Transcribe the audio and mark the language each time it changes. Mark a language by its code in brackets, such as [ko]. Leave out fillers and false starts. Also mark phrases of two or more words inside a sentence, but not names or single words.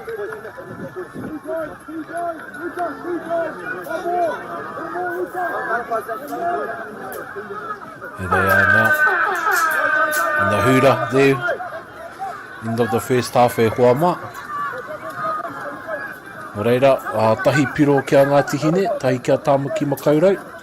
[en] Here they are now. In the hura there. End of the first half e Huama. [mi] Nō reira, tahi piro kia Ngāti Hine, tahi kia Tāmaki Makaurau.